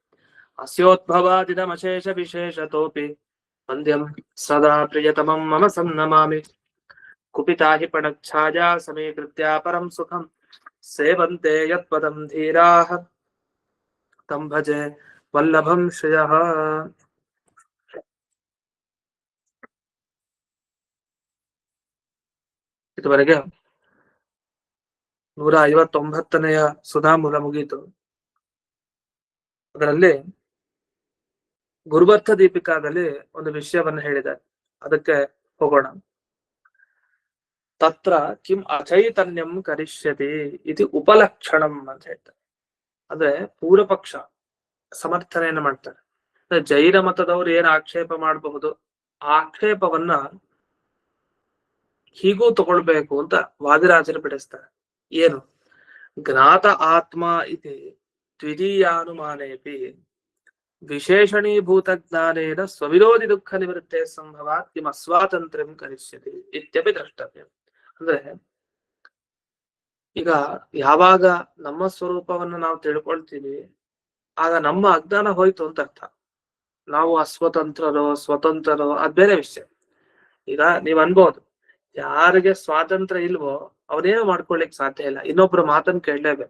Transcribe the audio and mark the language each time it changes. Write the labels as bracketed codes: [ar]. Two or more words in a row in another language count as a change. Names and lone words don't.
[sa] अस्योद्भवादिदमशेषविशेषतोऽपि वन्द्यं सदा प्रियतमं मम सन्नमामि कुपिता हि पणच्छाया समीकृत्या परं सुखं सेवन्ते यत्पदं धीराः तं भजे वल्लभं श्रियः। [kn] ಇದುವರೆಗೆ 159ನೆಯ ಸುಧಾಮೂಲ ಮುಗಿಯಿತು. ಅದರಲ್ಲಿ ಗುರುಬರ್ಥ ದೀಪಿಕಾದಲ್ಲಿ ಒಂದು ವಿಷಯವನ್ನು ಹೇಳಿದ್ದಾರೆ, ಅದಕ್ಕೆ ಹೋಗೋಣ. [sa] ತತ್ರ ಕಿಂ ಅಚೈತನ್ಯಂ ಕರಿಷ್ಯತಿ ಇತಿ ಉಪಲಕ್ಷಣಂ [kn] ಅಂತ ಹೇಳ್ತಾರೆ. ಅಂದ್ರೆ ಪೂರ್ವ ಪಕ್ಷ ಸಮರ್ಥನೆಯನ್ನು ಮಾಡ್ತಾರೆ. ಜೈನ ಮತದವರು ಏನ್ ಆಕ್ಷೇಪ ಮಾಡಬಹುದು, ಆಕ್ಷೇಪವನ್ನ ಹೀಗೂ ತಗೊಳ್ಬೇಕು ಅಂತ ವಾದಿರಾಜರು ಬಿಡಿಸ್ತಾರೆ. ಏನು? [sa] ಜ್ಞಾತ ಆತ್ಮ ಇತಿ ದ್ವಿತೀಯಾನುಮಾನೇಪಿ ವಿಶೇಷಣೀಭೂತ ಜ್ಞಾನೇನ ಸ್ವವಿರೋಧಿ ದುಃಖ ನಿವೃತ್ತೆ ಸಂಭವಾತ್ ಕಿಂ ಅಸ್ವಾತಂತ್ರ್ಯಂ ಕರಿಷ್ಯತಿ ಇತ್ಯಪಿ ದ್ರಷ್ಟವ್ಯ. [kn] ಅಂದ್ರೆ ಈಗ ಯಾವಾಗ ನಮ್ಮ ಸ್ವರೂಪವನ್ನು ನಾವು ತಿಳ್ಕೊಳ್ತೀವಿ, ಆಗ ನಮ್ಮ ಅಜ್ಞಾನ ಹೋಯ್ತು ಅಂತ ಅರ್ಥ. ನಾವು ಅಸ್ವತಂತ್ರರೋ ಸ್ವತಂತ್ರರೋ ಅದ್ ಬೇರೆ ವಿಷಯ. ಈಗ ನೀವ್ ಅನ್ಬೋದು, ಯಾರಿಗೆ ಸ್ವಾತಂತ್ರ್ಯ ಇಲ್ವೋ ಅವನೇನು ಮಾಡ್ಕೊಳ್ಲಿಕ್ಕೆ ಸಾಧ್ಯ ಇಲ್ಲ, ಇನ್ನೊಬ್ರು ಮಾತನ್ನ ಕೇಳಲೇಬೇಕು.